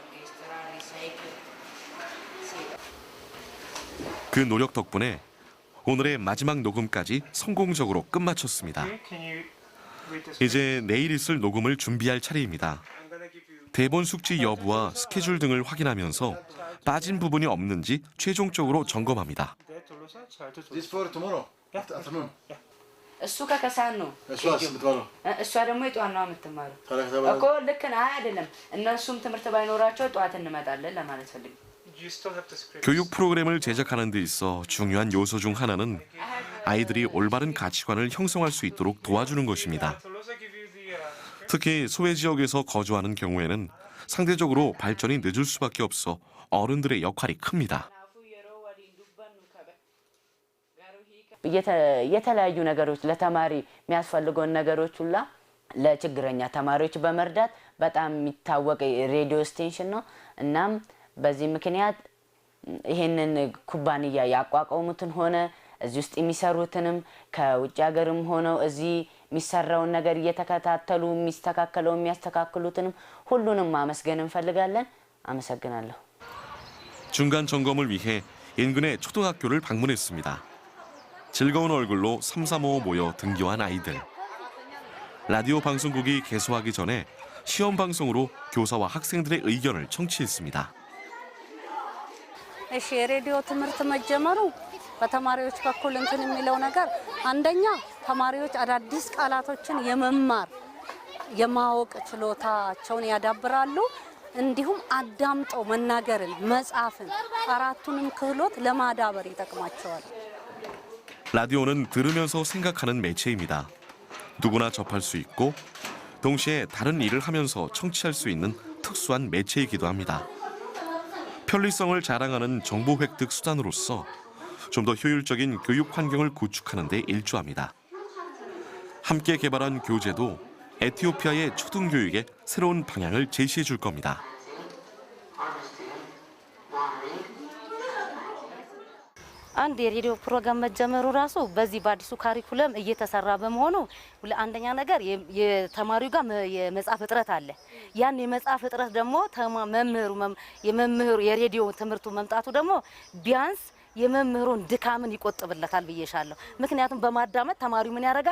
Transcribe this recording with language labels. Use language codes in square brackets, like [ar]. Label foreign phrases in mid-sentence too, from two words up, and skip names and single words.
[ko] 그 노력 덕분에 오늘의 마지막 녹음까지 성공적으로 끝마쳤습니다. 이제 내일 있을 녹음을 준비할 차례입니다. 대본 숙지 여부와 스케줄 등을 확인하면서 빠진 부분이 없는지 최종적으로 점검합니다. [en] This for tomorrow afternoon. [am] እሱ ከከሳት ነው እሷስ የምትባለው እሷ ደግሞ የጠዋት ነው የምትማረው ታዲያ ከተባለ እኮ ልክ ነህ አይደለም እነሱም ትምህርት ባይኖራቸው ጠዋት እንመጣለን ለማለት ፈልግ [ko] 교육 프로그램을 제작하는 데 있어 중요한 요소 중 하나는 아이들이 올바른 가치관을 형성할 수 있도록 도와주는 것입니다. 특히 소외 지역에서 거주하는 경우에는 상대적으로 발전이 늦을 수밖에 없어 어른들의 역할이 큽니다. [am] የተለያዩ ነገሮች ለተማሪ የሚያስፈልገውን ነገሮች ሁላ ለችግረኛ ተማሪዎች በመርዳት በጣም የሚታወቅ [en] radio station [am] ነው። እናም በዚህ ምክንያት ይሄንን ኩባንያ ያቋቋሙትን ሆነ እዚህ ውስጥ የሚሰሩትንም ከውጭ ሀገርም ሆነው እዚህ የሚሰራውን ነገር እየተከታተሉ የሚስተካከለው የሚያስተካክሉትንም ሁሉንም ማመስገን እንፈልጋለን። አመሰግናለሁ። [ko] 중간 점검을 위해 인근의 초등학교를 방문했습니다. 즐거운 얼굴로 삼삼오오 모여 등교한 아이들. 라디오 방송국이 개소하기 전에 시험 방송으로 교사와 학생들의 의견을 청취했습니다. [am] እሺ የሬዲዮ ትምህርት መጀመሩ በተማሪዎች በኩል እንትን የሚለው ነገር አንደኛ ተማሪዎች አዳዲስ ቃላቶችን የመማር የማወቅ ችሎታቸውን ያዳብራሉ። እንዲሁም አዳምጠው መናገርን መጻፍን አራቱንም ክህሎት ለማዳበር ይጠቅማቸዋል። [ko] 라디오는 들으면서 생각하는 매체입니다. 누구나 접할 수 있고 동시에 다른 일을 하면서 청취할 수 있는 특수한 매체이기도 합니다. 편리성을 자랑하는 정보 획득 수단으로서 좀 더 효율적인 교육 환경을 구축하는 데 일조합니다. 함께 개발한 교재도 에티오피아의 초등교육에 새로운 방향을 제시해 줄 겁니다. [am] አንድ የሬዲዮ ፕሮግራም መጀመሩ ራሱ በዚህ በአዲሱ ካሪኩለም እየተሰራ በመሆኑ አንደኛ ነገር የተማሪው ጋር የመጻፍ እጥረት አለ። ያን የመጻፍ እጥረት ደግሞ መምህሩ የሬዲዮ ትምህርቱ መምጣቱ ደግሞ ቢያንስ የመምህሩን ድካምን ይቆጥብለታል ብዬሻለሁ። ምክንያቱም በማዳመጥ ተማሪው ምን ያደርጋል?